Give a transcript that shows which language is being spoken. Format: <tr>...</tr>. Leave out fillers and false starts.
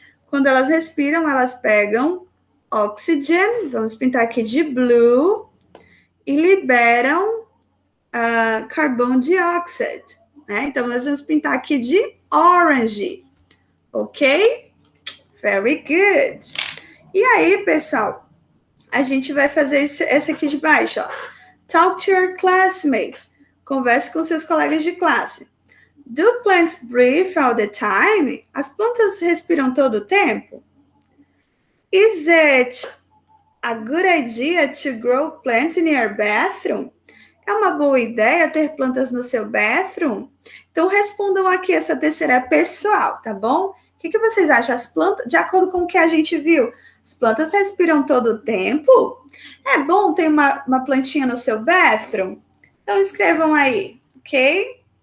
<pt>Quando elas respiram, elas pegam oxygen, vamos pintar aqui de blue, e liberam carbon dioxide, né? Então, nós vamos pintar aqui de orange, ok?</pt> <en>Very good.</en> <pt>E aí, pessoal, a gente vai fazer esse aqui de baixo, ó.</pt> <en>Talk to your classmates.</en> <pt>Converse com seus colegas de classe.</pt> <en>Do plants breathe all the time?</en> <pt>As plantas respiram todo o tempo?</pt> <en>Is it a good idea to grow plants in your bathroom?</en> <pt>É uma boa ideia ter plantas no seu bathroom? Então, respondam aqui essa terceira pessoal, tá bom? O que vocês acham? As plantas, de acordo com o que a gente viu, as plantas respiram todo o tempo? É bom ter uma plantinha no seu bathroom? Então, escrevam aí, ok?</pt>